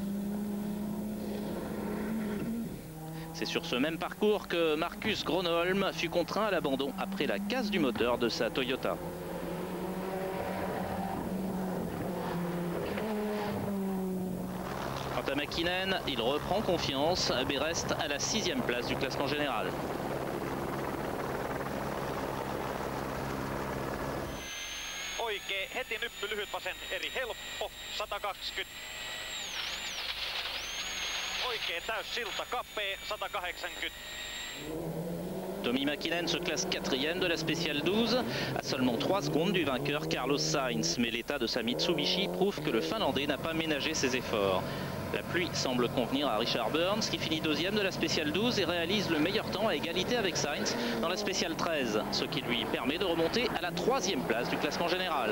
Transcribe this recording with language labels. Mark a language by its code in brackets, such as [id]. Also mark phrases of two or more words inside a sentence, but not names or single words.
[fr] C'est sur ce même parcours que Marcus Gronholm fut contraint à l'abandon après la casse du moteur de sa Toyota. Quant à Mäkinen, il reprend confiance mais reste à la 6e place du classement général. [fi] Oikein, heti nyppy lyhyt vasen, eri helppo, 120. Oikein täys silta, kapea, 180. [fr] Tommy Mäkinen se classe 4e de la spéciale 12, à seulement 3 secondes du vainqueur Carlos Sainz. Mais l'état de sa Mitsubishi prouve que le Finlandais n'a pas ménagé ses efforts. La pluie semble convenir à Richard Burns qui finit 2e de la spéciale 12 et réalise le meilleur temps à égalité avec Sainz dans la spéciale 13, ce qui lui permet de remonter à la 3e place du classement général.